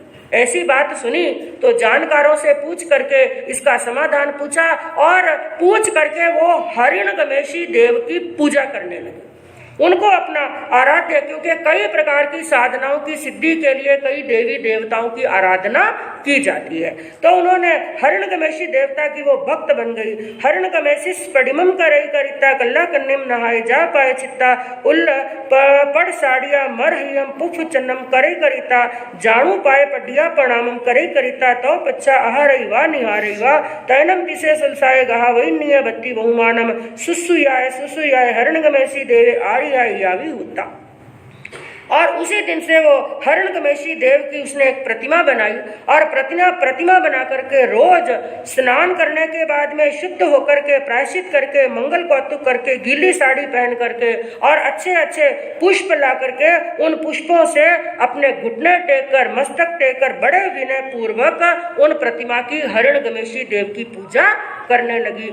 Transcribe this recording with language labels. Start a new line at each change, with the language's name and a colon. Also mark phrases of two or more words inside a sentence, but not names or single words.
Hindi: ऐसी बात सुनी तो जानकारों से पूछ करके इसका समाधान पूछा, और पूछ करके वो हरिण गमेशी देव की पूजा करने लगे। उनको अपना आराध्य, क्योंकि कई प्रकार की साधनाओं की सिद्धि के लिए कई देवी देवताओं की आराधना की जाती है। तो उन्होंने हिरण्यकमेशी देवता की वो भक्त बन गई।
Prakrit languages: हिरण्यकमेशी स्फटिकम करई करिता कल्ला कन्निम नहाय जा पाए चित्ता उल्ल पड़ साड़िया मर हियम पुफ चन्नम करे करिता जाणु पाए पडिया प्रणामम करे करिता तो पच्छा आहारई वा निहारई वा तैनम तिसे सुलसाए गहा वैन्य बत्ती बहुमानम सुसुयाय हिरण्यकमेशी देवे आर्यायावी होता।
Hindi: और उसी दिन से वो हिरण्यकमेशी देव की उसने एक प्रतिमा बनाई और प्रतिमा बना करके रोज स्नान करने के बाद में शुद्ध होकर के प्रायश्चित करके मंगल कौतुक करके गीली साड़ी पहन करके और अच्छे अच्छे पुष्प ला करके उन पुष्पों से अपने घुटने टेक कर मस्तक टेक कर बड़े विनय पूर्वक उन प्रतिमा की हिरण्यकमेशी देव की पूजा करने लगी।